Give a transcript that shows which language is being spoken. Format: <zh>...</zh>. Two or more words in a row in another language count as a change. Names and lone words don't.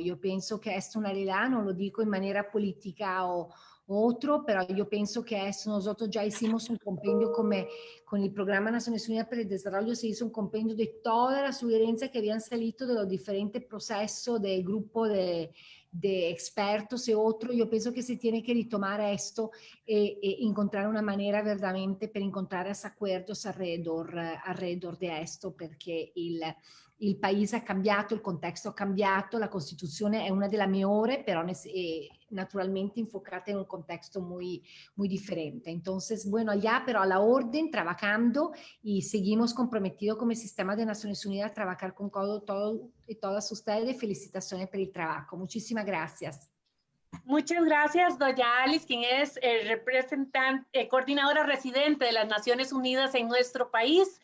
<es>Yo pienso que esto es una realidad, no lo digo en manera política o otro, pero yo pienso que esto nosotros ya hicimos un compendio con el Programa Naciones Unidas para el Desarrollo, se hizo un compendio de todas las sugerencias que habían salido de los diferentes procesos del grupo de expertos y otros. Yo pienso que se tiene que retomar esto encontrar una manera verdaderamente per encontrar acuerdos alrededor de esto, porque</es> <it>il paese ha cambiato, il contesto ha cambiato, la Costituzione è una delle migliori,</it> <es>però naturalmente enfocata en un contexto muy, muy diferente. Entonces, bueno, allá, pero a la orden, trabajando, y seguimos comprometidos como el Sistema de Naciones Unidas a trabajar con todos y todas ustedes. Felicitaciones por el trabajo. Muchísimas gracias. Muchas gracias, doña Alice, quien es coordinadora residente de las Naciones Unidas en nuestro país.</es>